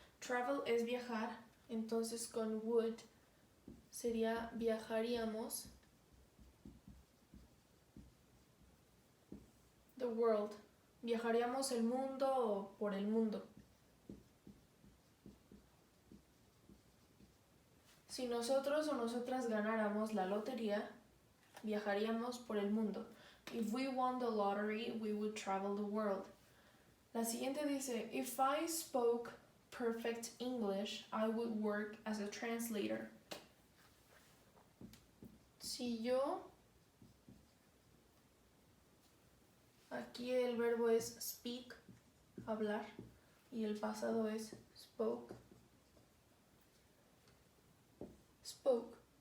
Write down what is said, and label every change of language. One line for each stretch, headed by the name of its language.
Spanish: Travel es viajar, entonces con would sería viajaríamos
English: the world.
Spanish: Viajaríamos el mundo o por el mundo. Si nosotros o nosotras ganáramos la lotería, viajaríamos por el mundo.
English: If we won the lottery, we would travel the world.
Spanish: La siguiente dice,
English: if I spoke perfect English, I would work as a translator.
Spanish: Si yo, aquí el verbo es speak, hablar, y el pasado es spoke.
English: Spoke.